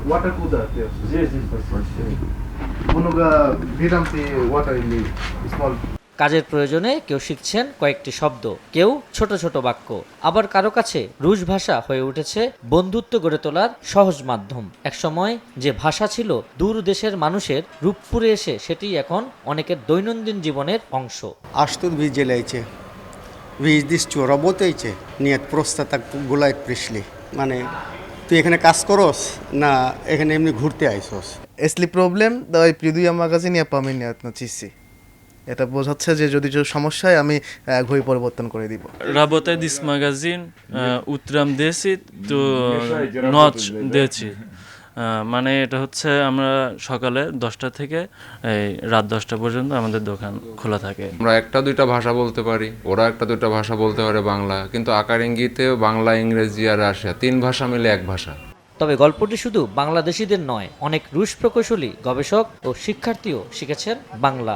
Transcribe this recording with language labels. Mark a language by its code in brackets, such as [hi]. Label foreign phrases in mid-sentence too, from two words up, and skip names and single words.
[bn] কাজের প্রয়োজনে কেউ শিখছেন কয়েকটি শব্দ, কেউ ছোট ছোট বাক্য, আবার কারো কাছে রুশ ভাষা হয়ে উঠেছে বন্ধুত্ব গড়ে তোলার সহজ মাধ্যম। একসময় যে ভাষা ছিল দূর দেশের মানুষের, রূপপুরে এসে সেটি এখন অনেকের দৈনন্দিন জীবনের অংশ। [uk] Аж тут виділяйте. [ru] Ви здесь що, работаете? Нет, просто так гулять пришли. [bn] মানে তুই এখানে কাজ করস না এখানে এমনি ঘুরতে আইছস? [ru] Если проблем, давай приду я в магазин, я поменяю на часы. [bn] এটা বোঝাচ্ছে যে যদি সমস্যায় আমি ঘড়ি পরিবর্তন করে দিব। [ru] Работает this магазин утром 10 до ночь 10. [bn] মানে এটা হচ্ছে আমরা সকালে 10টা থেকে এই রাত 10টা পর্যন্ত আমাদের দোকান খোলা থাকে। আমরা একটা দুইটা ভাষা বলতে পারি, ওরা একটা দুইটা ভাষা বলতে পারে বাংলা, কিন্তু আকার ইঙ্গিতেও বাংলা, ইংরেজি আর রাশিয়া তিন ভাষা মিলে এক ভাষা। তবে গল্পটি শুধু বাংলাদেশিদের নয়, অনেক রুশ প্রকৌশলী, গবেষক ও শিক্ষার্থীও শিখেছেন বাংলা।